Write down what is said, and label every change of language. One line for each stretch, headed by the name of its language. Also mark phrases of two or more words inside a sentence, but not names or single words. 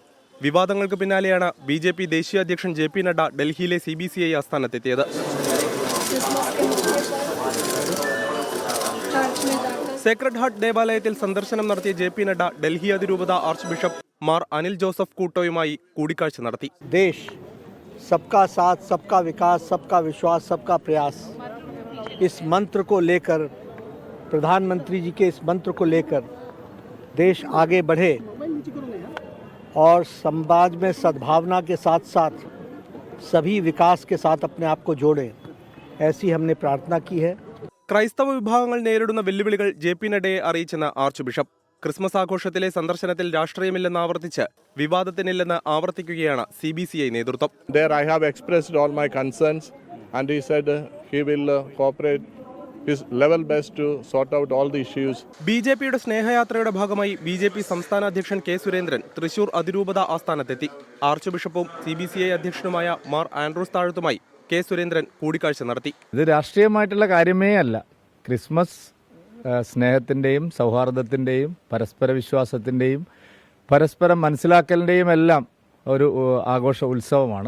Malayalam: വിവാദങ്ങൾക്ക് പിന്നാലെയാണ് BJP ദേശീയ അധ്യക്ഷൻ JP നഡ്ഡ ഡൽഹിയിലെ CBCI ആസ്ഥാനത്തെത്തിയത്. സേക്രഡ് ഹാർട്ട് ദേവാലയത്തിൽ സന്ദർശനം നടത്തിയ JP നഡ്ഡ ഡൽഹി അതിരൂപത ആർച്ച് ബിഷപ്പ് മാർ അനിൽ ജോസഫ് കൂട്ടോയുമായി കൂടിക്കാഴ്ച നടത്തി.
Hindi: देश सबका साथ, सबका विकास, सबका विश्वास, सबका प्रयास, इस मंत्र को लेकर, प्रधानमंत्री जी के इस मंत्र को लेकर देश आगे बढ़े और समाज में सद्भावना के साथ साथ सभी विकास के साथ अपने आप को जोड़े, ऐसी हमने प्रार्थना की है.
Malayalam: ക്രൈസ്തവ വിഭാഗങ്ങൾ നേരിടുന്ന വെല്ലുവിളികൾ JP നഡ്ഡയെ അറിയിച്ചെന്ന് ആർച്ച് ബിഷപ്പ്. ക്രിസ്മസ് ആഘോഷത്തിലെ സന്ദർശനത്തിൽ രാഷ്ട്രീയമില്ലെന്ന് ആവർത്തിച്ച് വിവാദത്തിനില്ലെന്ന് ആവർത്തിക്കുകയാണ് CBCI നേതൃത്വം.
English: There I have expressed all my concerns and he said he will cooperate his level best to sort out all the issues.
Malayalam: BJPയുടെ സ്നേഹയാത്രയുടെ ഭാഗമായി BJP സംസ്ഥാന അധ്യക്ഷൻ K സുരേന്ദ്രൻ തൃശൂർ അതിരൂപത ആസ്ഥാനത്തെത്തി. ആർച്ച് ബിഷപ്പും CBCI അധ്യക്ഷനുമായ മാർ ആൻഡ്രൂസ് താഴത്തുമായി K സുരേന്ദ്രൻ കൂടിക്കാഴ്ച നടത്തി. ഇത് രാഷ്ട്രീയമായിട്ടുള്ള കാര്യമേ അല്ല. ക്രിസ്മസ് സ്നേഹത്തിൻ്റെയും സൗഹാർദ്ദത്തിൻ്റെയും പരസ്പര വിശ്വാസത്തിൻ്റെയും പരസ്പരം മനസ്സിലാക്കലിൻ്റെയും എല്ലാം ഒരു ആഘോഷ ഉത്സവമാണ്.